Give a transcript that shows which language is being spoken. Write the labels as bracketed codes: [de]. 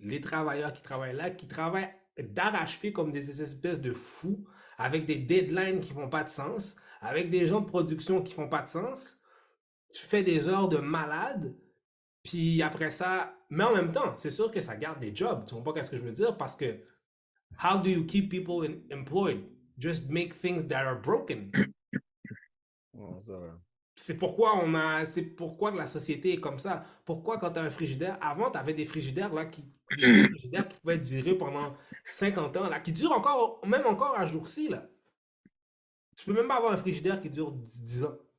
[fr] Les travailleurs qui travaillent là, qui travaillent d'arrache-pied comme des espèces de fous, avec des deadlines qui font pas de sens, avec des gens de production qui font pas de sens. Tu fais des heures de malade, puis après ça, mais en même temps, c'est sûr que ça garde des jobs. Tu comprends pas ce que je veux dire? Parce que [en] how do you keep people employed? Just make things that are broken. [fr] Ouais, ça va. C'est pourquoi que la société est comme ça. Pourquoi quand tu as un frigidaire, avant tu avais des frigidaires là des vieux frigidaires qui pouvaient durer pendant 50 ans là, qui durent encore même encore à jour-ci là. Tu peux même pas avoir un frigidaire qui dure 10 ans.